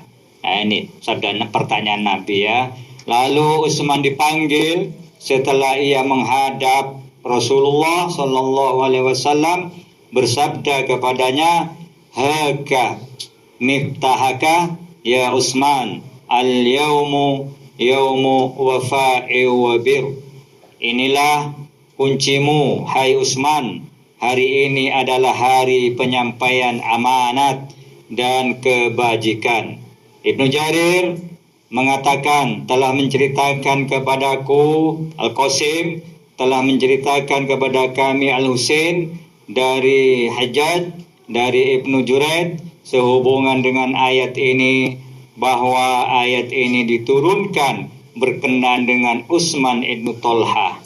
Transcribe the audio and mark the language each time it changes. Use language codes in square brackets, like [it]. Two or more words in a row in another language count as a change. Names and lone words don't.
[id] Nah, ini sabda pertanyaan Nabi, ya. Lalu Utsman dipanggil. Setelah ia menghadap Rasulullah [ar] صلى الله عليه وسلم, [id] bersabda kepadanya, [ar] "هاك مفتاحك يا عثمان, اليوم يوم وفاء وبر." [id] Inilah kuncimu, hai Utsman. Hari ini adalah hari penyampaian amanat dan kebajikan. Ibnu Jarir mengatakan, telah menceritakan kepadaku Al-Qasim, telah menceritakan kepada kami Al-Husain dari Hajjaj, dari Ibnu Juraid, sehubungan dengan ayat ini, bahwa ayat ini diturunkan berkenaan dengan Utsman ibnu Tolhah.